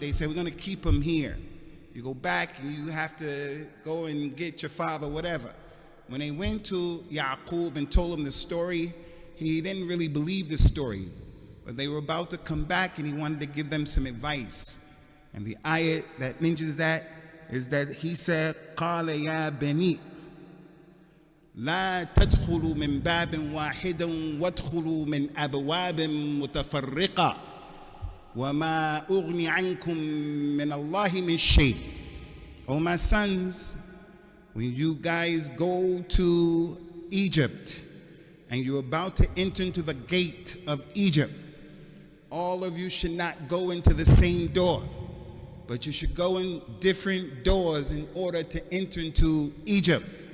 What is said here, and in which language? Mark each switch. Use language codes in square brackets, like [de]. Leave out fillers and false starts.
[en] They said, we're going to keep him here. You go back and you have to go and get your father, whatever. When they went to Yaqub and told him the story, he didn't really believe the story. But they were about to come back and he wanted to give them some advice. And the ayat that mentions that is that he said, [ar] قَالَ يَا بَنِي لَا تَدْخُلُوا مِنْ بَابٍ وَاحِدٍ وَادْخُلُوا مِنْ أَبْوَابٍ مُتَفَرِّقَةٍ وَمَا أُغْنِي عَنْكُمْ مِنَ اللَّهِ مِنْ شَيْءٍ. [en] Oh my sons, when you guys go to Egypt and you're about to enter into the gate of Egypt, all of you should not go into the same door, but you should go in different doors in order to enter into Egypt.